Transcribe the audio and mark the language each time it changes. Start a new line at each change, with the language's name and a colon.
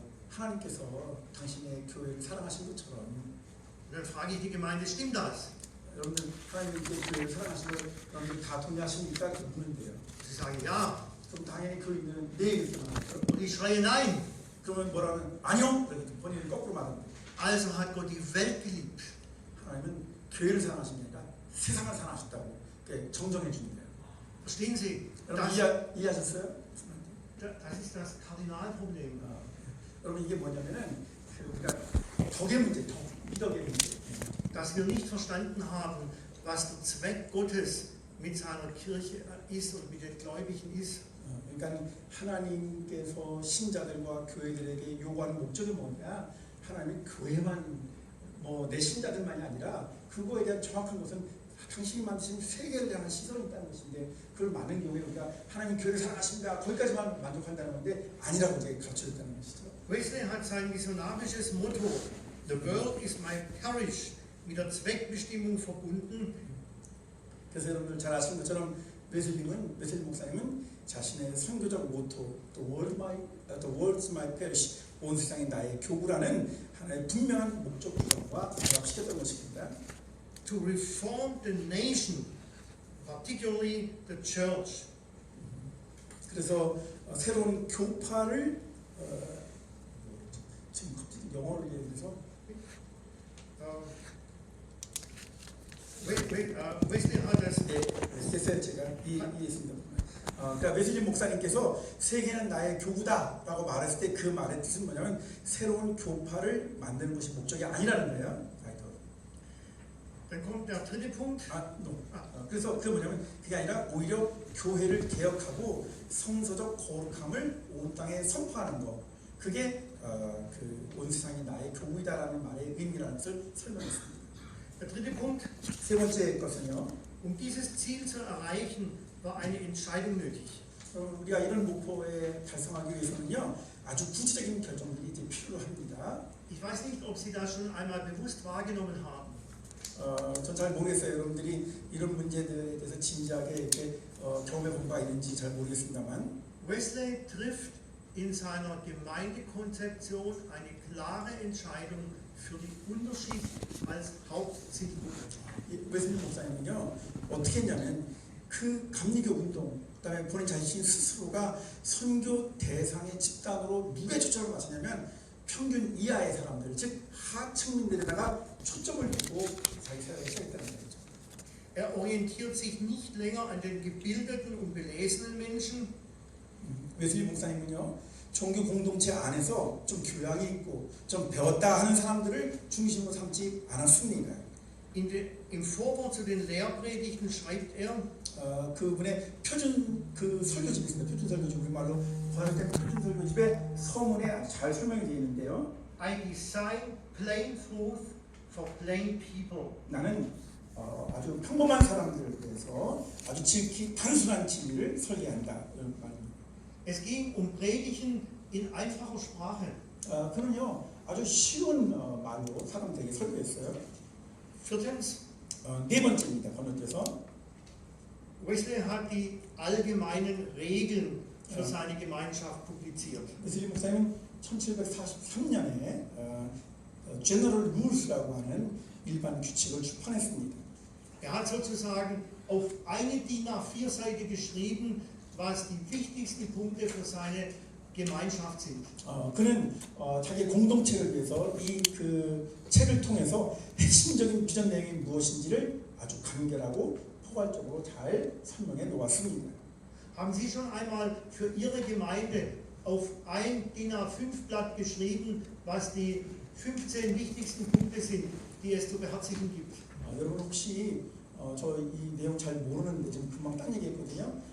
Korean: 하나님께서 당신의 교회를 사랑하신 것처럼
German: Und dann frage ich die Gemeinde, stimmt das?
Korean: 여러분들 하나님께 교회를 사랑하시는 걸 여러분들 다 동의하십니까? 이렇게 묻는데요.
German: Sie sagen ja.
Korean: 그럼 당연히 교인들은 네 이렇게 말하죠.
German: Und ich schreie nein.
Korean: 그러면 뭐라는 아니요. 본인은 거꾸로 말합니다.
German: Also hat Gott die Welt geliebt.
Korean: 하나님은 교회를 사랑하십니까? 세상을 사랑하셨다고 정정해 줍니다.
German: Verstehen Sie?
Korean: 여러분 이해하셨어요?
German: Das ist das Kardinalproblem.
Korean: 여러분 이게 뭐냐면은 우리가 덕의 문제, 미덕의 문제.
German: Dass wir nicht verstanden haben, was der Zweck Gottes mit seiner Kirche ist und mit den Gläubigen ist.
Korean: 그러니까 하나님께서 신자들과 교회들에게 요구하는 목적이 뭐냐? 하나님이 교회만 내 신자들만이 아니라 그거에 대한 정확한 것은 당신이 만드신 세계를 향한 시선이 있다는 것인데 그걸 많은 경우에 우리가 하나님 교회를 사랑하십니다. 거기까지만 만족한다는 건데 아니라고 이제 가르쳐줬다는 것이죠.
German: Wesley hat sein missionarisches Motto
English: The world is my parish
German: mit der Zweckbestimmung verbunden.
Korean: 그래서 여러분들 잘 아시는 것처럼 웨슬리 목사님은 자신의 선교적 모토
English: The world's my parish
Korean: 온 세상이 나의 교구라는 하나의 분명한 목적 구성과 결합시켰던 것입니다.
English: To reform the nation, particularly the church.
Korean: 그래서 새로운 교파를 지금 갑자기 영어를 얘기해서
German: Wesley hat das.
Korean: 됐어요. 제가 이해했습니다. 그러니까 웨슬리 목사님께서 세계는 나의 교구다라고 말했을 때 그 말의 뜻은 뭐냐면 새로운 교파를 만드는 것이 목적이 아니라는 거예요.
German: Dann kommt der dritte Punkt.
Korean: 그래서 그게 뭐냐면 그게 아니라 오히려 교회를 개혁하고 성서적 거룩함을 온 땅에 선포하는 것. 그게 그 온 세상이 나의 교우이다라는 말의 의미라는 것을 설명했습니다.
German: Der dritte Punkt.
Korean: 세 번째 것은요.
German: Dieses Ziel zu erreichen, war eine Entscheidung nötig.
Korean: 우리가 이런 목표에 달성하기 위해서는요 아주 구체적인 결정들이 이제 필요합니다.
German: Ich weiß nicht, ob Sie das schon einmal bewusst wahrgenommen haben.
Korean: 전 잘 모르겠어요. 여러분들이 이런 문제들에 대해서 진지하게 이렇게 경험해 본 바가 있는지 잘 모르겠습니다만
German: Wesley trifft in seiner Gemeindekonzeption eine klare Entscheidung für den Unterschied als Hauptzielgruppe.
Korean: 웨슬리 목사님은요 어떻게 했냐면 그 감리교 운동 그다음에 본인 자신 스스로가 선교 대상의 집단으로 누구의 초점을 맞추냐면 평균 이하의 사람들 즉 하층민들에다가 초점을 두고 자기 사역을 시작했다는 거죠.
German: Er orientiert sich nicht länger an den gebildeten und belesenen Menschen.
Korean: 웨슬리 목사님은요 종교 공동체 안에서 좀 교양이 있고 좀 배웠다 하는 사람들을 중심으로 삼지 않았습니다.
German: Im Vorwort zu den Lehrpredigten schreibt er,
Korean: 그분의 표준 그 설교집이 있습니다. 표준 설교집 우리말로 번역된 표준 설교집에 서문에 아주 잘 설명이 되어 있는데요.
English: I design plain truth for plain people.
Korean: 나는 아주 평범한 사람들을 위해서 아주 지극히 단순한 진리를 설계한다 이런 말입니다.
German: Es ging Predigen in einfacher Sprache.
Korean: 그는요 아주 쉬운 말로 사람들에게 설교했어요.
German: Viertens,
Korean: 네 번째입니다. 번역돼서
German: Wesley hat die allgemeinen Regeln für seine Gemeinschaft publiziert.
Korean: 웨슬리 목사님은 1743년에 General Rules라고 하는 일반 규칙을 출판했습니다.
German: Er hat sozusagen auf eine DIN A4 Seite geschrieben, was die wichtigsten Punkte für seine Gemeinschaft sind.
Korean: 그는 자기 공동체를 위해서 이 그 책을 통해서 핵심적인 비전 내용이 무엇인지를 아주 간결하고 포괄적으로 잘 설명해 놓았습니다.
German: Haben Sie schon einmal für Ihre Gemeinde auf ein DIN A5 Blatt geschrieben, was die 15 wichtigsten Punkte sind, die es zu beherzigen gibt?
Korean: 여러분 혹시 저 이 내용 잘 모르는데 지금 금방 딴 얘기했거든요.